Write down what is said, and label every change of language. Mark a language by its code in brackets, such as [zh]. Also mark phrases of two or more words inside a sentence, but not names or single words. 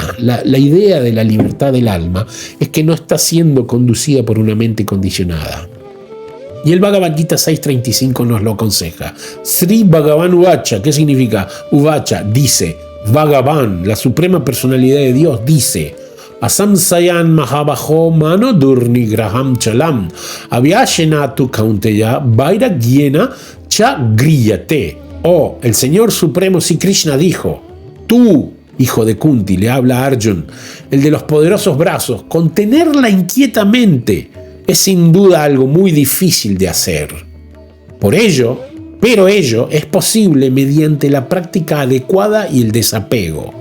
[es] La idea de la libertad del alma es que no está siendo conducida por una mente condicionada. Y el Bhagavad Gita 6.35 nos lo aconseja. [sa] श्री भगवान् उवाच, [es] ¿qué significa? Uvacha dice, Bhagavan, la suprema personalidad de Dios, dice, [sa] असंशयं महाबाहो मनो दुर्निग्रहं चलम् अभ्यासेन तु कौन्तेय वैराग्येण च गृह्यते. [es] Oh, el Señor Supremo Sri Krishna dijo, tú, hijo de Kunti, le habla a Arjun, el de los poderosos brazos, contenerla inquietamente es sin duda algo muy difícil de hacer. Pero ello es posible mediante la práctica adecuada y el desapego.